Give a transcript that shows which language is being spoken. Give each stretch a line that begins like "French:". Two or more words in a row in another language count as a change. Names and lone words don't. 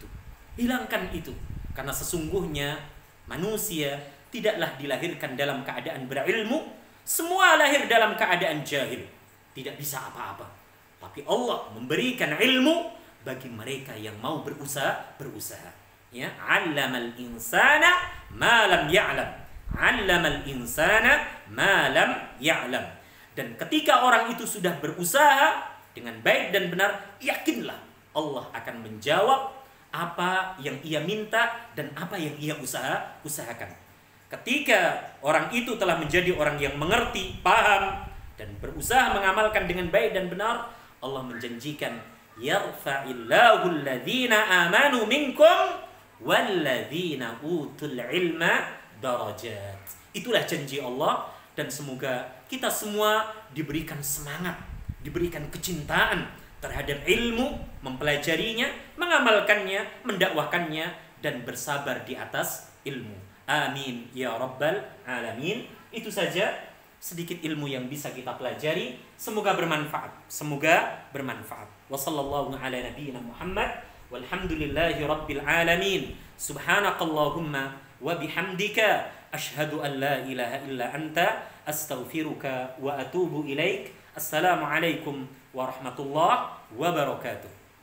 Indonesian: Hilangkan itu. Karena sesungguhnya manusia tidaklah dilahirkan dalam keadaan berilmu. Semua lahir dalam keadaan jahil, tidak bisa apa-apa. Tapi Allah memberikan ilmu bagi mereka yang mau berusaha. Ya,
Arabic: علم الإنسان ما لم يعلم. علم الإنسان ما لم يعلم.
Indonesian: Dan ketika orang itu sudah berusaha dengan baik dan benar, yakinlah Allah akan menjawab apa yang ia minta dan apa yang ia usahakan. Ketika orang itu telah menjadi orang yang mengerti, paham, dan berusaha mengamalkan dengan baik dan benar, Allah menjanjikan,
Arabic: يرفع الله الذين آمنوا منكم والذين أوتوا العلم درجات.
Indonesian: Itulah janji Allah, dan semoga kita semua diberikan semangat, diberikan kecintaan terhadap ilmu, mempelajarinya, mengamalkannya, mendakwahkannya, dan bersabar di atas ilmu.
Arabic: آمين يا رب العالمين.
Indonesian: Itu saja sedikit ilmu yang bisa kita pelajari. Semoga bermanfaat. Semoga bermanfaat.
Arabic: وصلى الله على نبينا محمد والحمد لله رب العالمين. سبحانك اللهم وبحمدك أشهد أن لا إله إلا أنت أستغفرك وأتوب إليك. السلام عليكم ورحمة الله وبركاته.